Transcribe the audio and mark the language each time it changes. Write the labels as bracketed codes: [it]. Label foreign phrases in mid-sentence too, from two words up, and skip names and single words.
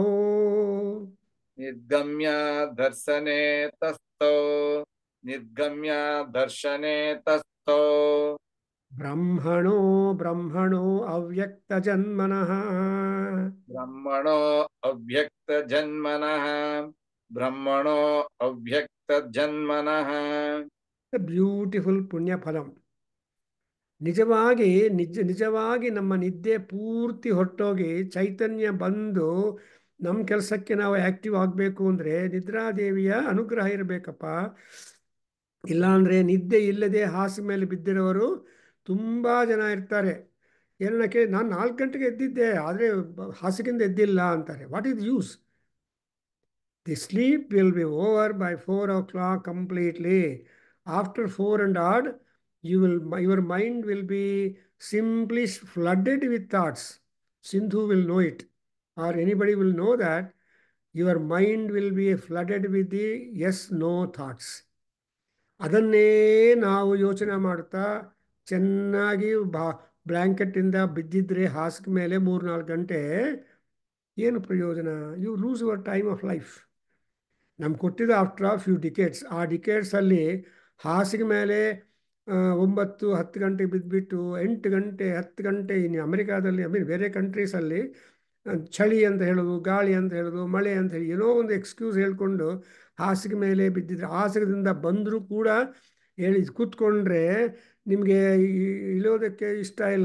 [sa] निर्गम्य दर्शने तस्थौ, निर्गम्य दर्शने तस्थौ. ಬ್ರಹ್ಮಣೋ ಬ್ರಹ್ಮಣೋ ಅವ್ಯಕ್ತಜನ್ಮನಃ, ब्रह्मणो अव्यक्त जन्मनः, ब्रह्मणो अव्यक्त जन्मनः. [kn] ಬ್ಯೂಟಿಫುಲ್ ಪುಣ್ಯಫಲಂ. ನಿಜವಾಗಿ ನಮ್ಮ ನಿದ್ದೆ ಪೂರ್ತಿ ಹೊರಟೋಗಿ ಚೈತನ್ಯ ಬಂದು ನಮ್ಮ ಕೆಲಸಕ್ಕೆ ನಾವು ಆ್ಯಕ್ಟಿವ್ ಆಗಬೇಕು ಅಂದರೆ ನಿದ್ರಾದೇವಿಯ ಅನುಗ್ರಹ ಇರಬೇಕಪ್ಪ. ಇಲ್ಲಾಂದರೆ ನಿದ್ದೆ ಇಲ್ಲದೆ ಹಾಸಿಗೆ ಮೇಲೆ ಬಿದ್ದಿರೋರು ತುಂಬ ಜನ ಇರ್ತಾರೆ. ಏನಕ್ಕೆ ನಾನು 4 ಗಂಟೆಗೆ ಎದ್ದಿದ್ದೆ ಆದರೆ ಹಾಸಿಗೆಯಿಂದ ಎದ್ದಿಲ್ಲ ಅಂತಾರೆ. [en] What is use? the sleep will be over by 4 o'clock completely. After 4 and odd, your mind will be simply flooded with thoughts. Sindhu will know it, or anybody will know that your mind will be flooded with the yes no thoughts. [kn] ಅದನ್ನೇ ನಾವು ಯೋಚನೆ ಮಾಡ್ತಾ ಚೆನ್ನಾಗಿ ಬ್ಲ್ಯಾಂಕೆಟಿಂದ ಬಿದ್ದಿದ್ರೆ ಹಾಸಿಗೆ ಮೇಲೆ 3-4 ಗಂಟೆ, ಏನು ಪ್ರಯೋಜನ? [en] You lose your time of life. [kn] ನಮ್ಗೆ ಕೊಟ್ಟಿದ್ದು [en] after a few decades. [kn] ಆ ಡಿಕೇಡ್ಸಲ್ಲಿ ಹಾಸಿಗೆ ಮೇಲೆ 9-10 ಗಂಟೆಗೆ ಬಿದ್ದುಬಿಟ್ಟು 8 ಗಂಟೆ 10 ಗಂಟೆ ಇನ್ನು ಅಮೆರಿಕಾದಲ್ಲಿ ಬೇರೆ ಕಂಟ್ರೀಸಲ್ಲಿ ಚಳಿ ಅಂತ ಹೇಳೋದು, ಗಾಳಿ ಅಂತ ಹೇಳೋದು, ಮಳೆ ಅಂತ ಹೇಳಿ ಏನೋ ಒಂದು ಎಕ್ಸ್ಕ್ಯೂಸ್ ಹೇಳ್ಕೊಂಡು ಹಾಸಿಗೆ ಮೇಲೆ ಬಿದ್ದಿದ್ರೆ, ಹಾಸಿಗೆದಿಂದ ಬಂದರೂ ಕೂಡ ಹೇಳಿ ಕೂತ್ಕೊಂಡ್ರೆ ನಿಮಗೆ ಇಳೋದಕ್ಕೆ ಇಷ್ಟ ಇಲ್ಲ.